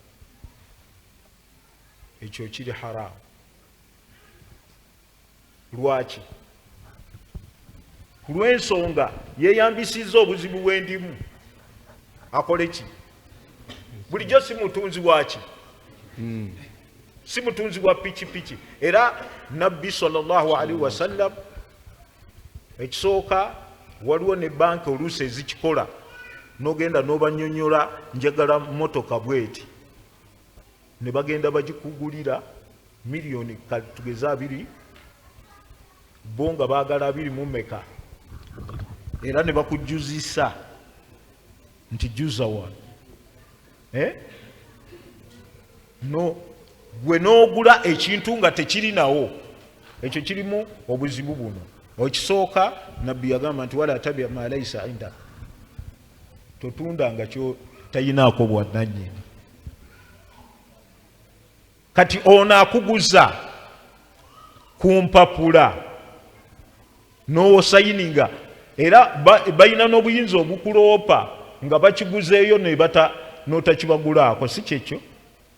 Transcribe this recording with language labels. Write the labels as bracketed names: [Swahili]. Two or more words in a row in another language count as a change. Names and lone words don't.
[Ganda] Ekyo kiri haramu. Lwaki? Kulw'ensonga yeeyambisizza obuzibu bwendimu. Akole ki? Bulijjo si mutunzi waki? Si mutunzi wa pikipiki. Era Nabbi [Arabic] صلى الله عليه وسلم, [Ganda] ekisooka, waliwo ne banka oluusi ezikikola, n'ogenda n'obanyonyola njagala motoka bweti, ne bagenda bagikugulira miliyoni tugeze 2, bo nga baagala 20 era ne bakujjuzisa nti juza wano. No, gwe n'ogula ekintu nga tekirinawo, ekyo kirimu obuzibu buno. Ekisooka, Nabbi yagamba nti [Arabic] ولا تبع ما ليس عند, [Ganda] totunda nga kyo tayinaako bwannannyini. Kati ono akuguza ku mpapula n'osayininga, era balina n'obuyinza obukuloopa nga bakiguzeeyo n'otakibagulaako, si kyekyo?